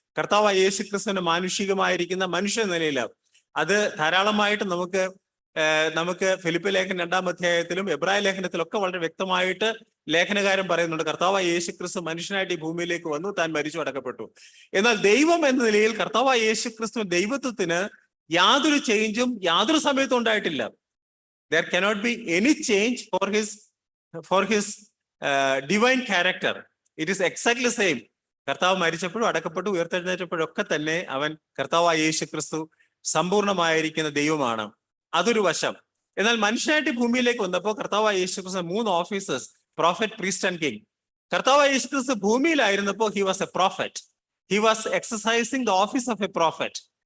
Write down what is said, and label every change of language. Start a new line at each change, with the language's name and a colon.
Malayalam: കർത്താവായ യേശുക്രിസ്തുവിന്റെ മാനുഷികമായിരിക്കുന്ന മനുഷ്യ നിലയിലാണ്. അത് ധാരാളമായിട്ട് നമുക്ക് ഫിലിപ്പ് ലേഖനം 2ാം അധ്യായത്തിലും എബ്രായ ലേഖനത്തിലൊക്കെ വളരെ വ്യക്തമായിട്ട് ലേഖനകാരൻ പറയുന്നുണ്ട്. കർത്താവായ യേശുക്രിസ്തു മനുഷ്യനായിട്ട് ഈ ഭൂമിയിലേക്ക് വന്നു, താൻ മരിച്ചു, അടക്കപ്പെട്ടു. എന്നാൽ ദൈവം എന്ന നിലയിൽ കർത്താവായ യേശുക്രിസ്തു ദൈവത്വത്തിന് യാതൊരു ചേഞ്ചും യാതൊരു സമയത്തും ഉണ്ടായിട്ടില്ല.
English: There cannot be any change for his divine character. It is exactly same.
Malayalam: കർത്താവ് മരിച്ചപ്പോഴും അടക്കപ്പെട്ടു ഉയർത്തെഴുന്നേറ്റപ്പോഴും ഒക്കെ തന്നെ അവൻ കർത്താവായ യേശുക്രിസ്തു സമ്പൂർണമായിരിക്കുന്ന ദൈവമാണ്. അതൊരു വശം. എന്നാൽ മനുഷ്യനായിട്ട് ഭൂമിയിലേക്ക് വന്നപ്പോൾ കർത്താവായ യേശുക്രിസ്തു 3 officers, prophet, priest and king. കർത്താവായ യേശുക്രിസ്തു ഭൂമിയിലായിരുന്നപ്പോൾ
English: He was a prophet. He was exercising the office of a prophet.